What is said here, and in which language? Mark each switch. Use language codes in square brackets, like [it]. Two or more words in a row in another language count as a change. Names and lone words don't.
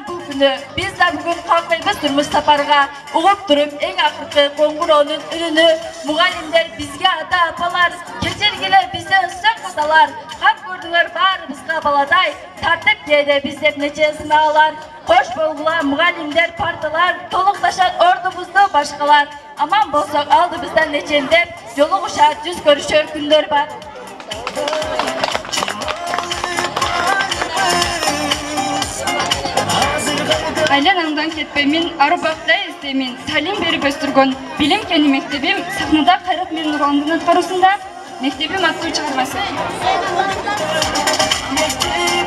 [ky] бул күнү, биз да бүгүн калкыйбыз турмуш сапарга, угуп туруп эң акыркы коңгуроонун үнүнү, мугалимдер бизге ата-апалар, кечиргиле бизде өссөк аталар, кам көрдүңөр баарыбызга баладай, тартып кээде биздеп нече сынаалар, кош болгула мугалимдер парталар, толукташат ордубузду башкалар, аман болсок алдыбыздан нечендеп, жолугушар жүз көрүшөр күндөр бар. [kk] Айланаңдан кетпеймін, арыбақта іздеймін, талим беріп өстірген білім кені мектебім [ky] сахнада Қайрат мен Нұрландың атқарусында мектебім аттуу чыгармасы.